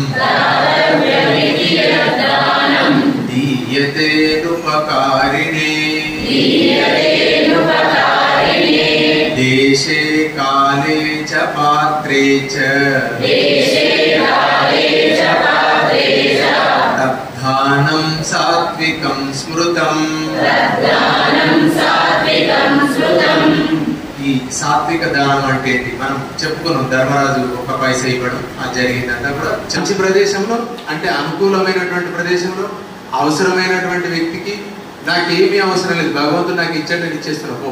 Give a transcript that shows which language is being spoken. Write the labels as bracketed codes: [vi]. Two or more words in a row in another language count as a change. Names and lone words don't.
[sa] दीयते उपकारिणे देशे काले च पात्रे च दग्धानं सात्विकं स्मृतं. [te] ఈ సాత్విక దానం అంటే మనం చెప్పుకున్నాం. ధర్మరాజు ఒక పైసా ఇవ్వడం అది జరిగిందంతా కూడా మంచి ప్రదేశంలో, అంటే అనుకూలమైనటువంటి ప్రదేశంలో, అవసరమైనటువంటి వ్యక్తికి నాకేమీ అవసరం లేదు, భగవంతుడు నాకు ఇచ్చేటట్టు ఇచ్చేస్తున్నావు.